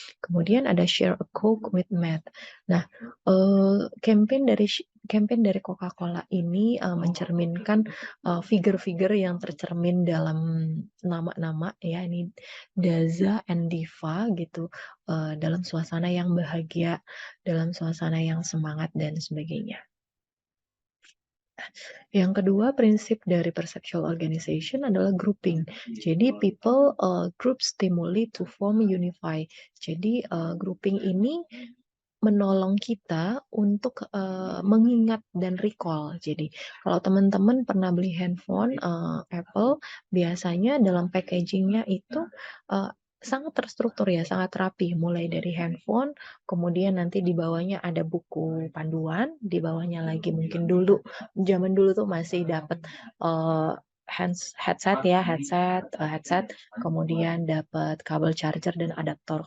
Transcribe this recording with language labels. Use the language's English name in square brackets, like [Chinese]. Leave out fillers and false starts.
[Indonesian] Kemudian ada share a Coke with Matt. Nah, campaign dari Coca-Cola ini mencerminkan figur-figur yang tercermin dalam nama-nama ya, ini Daza and Diva gitu, dalam suasana yang bahagia, dalam suasana yang semangat dan sebagainya. Yang kedua, prinsip dari perceptual organization adalah grouping. [English] Jadi people group stimuli to form unify. [Indonesian] Jadi grouping ini menolong kita untuk mengingat dan recall. Jadi kalau teman-teman pernah beli handphone Apple, biasanya dalam packagingnya itu sangat terstruktur ya, sangat rapi, mulai dari handphone, kemudian nanti di bawahnya ada buku panduan, di bawahnya lagi mungkin zaman dulu tuh masih dapat uh, headset ya, headset, kemudian dapat kabel charger dan adaptor.